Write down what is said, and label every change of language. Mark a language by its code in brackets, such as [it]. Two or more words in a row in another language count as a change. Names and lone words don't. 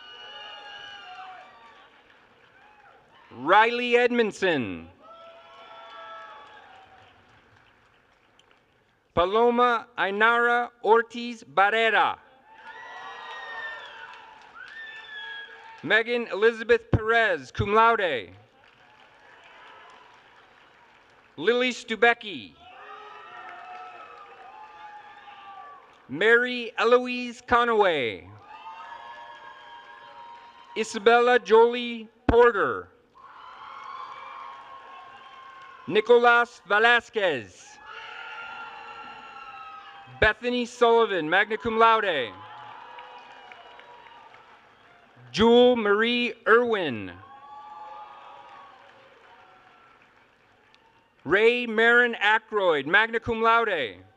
[en] Riley Edmondson. Paloma Ainara Ortiz Barrera. Megan Elizabeth Perez, [la] cum laude. [en] Lily Stubecki. Mary Eloise Conaway. Isabella Jolie Porter. Nicolas Velasquez. Bethany Sullivan, [la] magna cum laude. [en] Jewel Marie Irwin. Ray Marin Ackroyd, [la] magna cum laude.